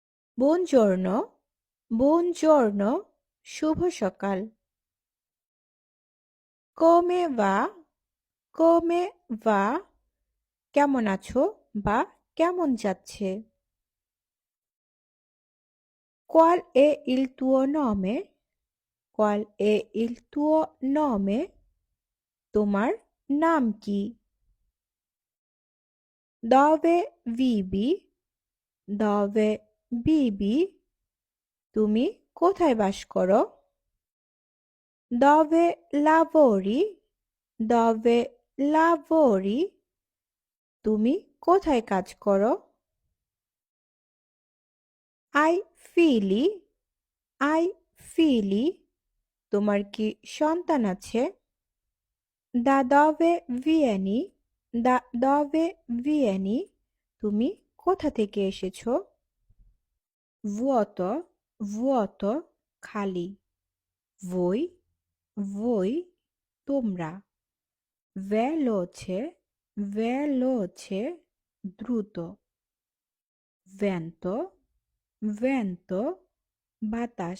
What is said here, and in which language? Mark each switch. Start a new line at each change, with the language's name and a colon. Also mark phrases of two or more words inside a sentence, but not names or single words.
Italian: Buongiorno, buongiorno,
Bangla: শুভ সকাল।
Italian: Come va, come va,
Bangla: কেমন আছো বা কেমন যাচ্ছে?
Italian: Qual è il tuo nome? Qual è il tuo nome?
Bangla: তোমার নাম কি?
Italian: Dove vivi? Dove vivi?
Bangla: তুমি কোথায় বাস করো?
Italian: Dove lavori? Dove lavori?
Bangla: তুমি কোথায় কাজ করো?
Italian: I fili, I fili,
Bangla: তোমার কি সন্তান আছে?
Italian: Da dove vieni? Da dove vieni?
Bangla: তুমি কোথা থেকে এসেছো?
Italian: Vuoto, vuoto, খালি। Voi, voi, তোমরা। Veloce, veloce, দ্রুত। Vento, vento, বাতাস।